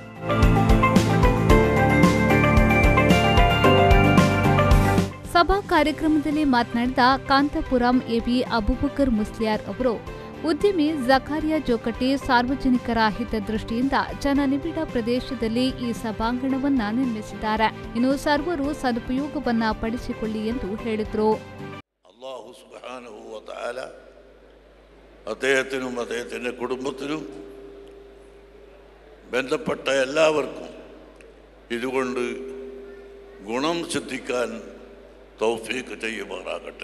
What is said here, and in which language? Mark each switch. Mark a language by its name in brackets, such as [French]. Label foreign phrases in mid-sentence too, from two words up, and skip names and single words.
[Kannada] ಸಭಾ ಕಾರ್ಯಕ್ರಮದಲ್ಲಿ ಮಾತನಾಡಿದ ಕಾಂತಪುರಂ ಎಬಿ ಅಬೂಬಕರ್ ಮುಸ್ಲಿಯಾರ್ ಅವರು, ಉದ್ಯಮಿ ಜಕಾರಿಯಾ ಜೋಕಟಿ ಸಾರ್ವಜನಿಕರ ಹಿತದೃಷ್ಟಿಯಿಂದ ಜನನಿಬಿಡ ಪ್ರದೇಶದಲ್ಲಿ ಈ ಸಭಾಂಗಣವನ್ನ ನಿರ್ಮಿಸಿದ್ದಾರೆ. ಇನ್ನು ಸರ್ವರು ಸದುಪಯೋಗವನ್ನ ಪಡಿಸಿಕೊಳ್ಳಿ ಎಂದು ಹೇಳಿದರು. [Arabic] الله سبحانه و تعالى [Malayalam] അദ്ദേഹത്തിനും അദ്ദേഹത്തിന്റെ കുടുംബത്തിനും ബന്ധപ്പെട്ട എല്ലാവർക്കും ഇതുകൊണ്ട് ഗുണം സിദ്ധിക്കാൻ തൗഫീഖ് ചെയ്യുമാറാകട്ടെ.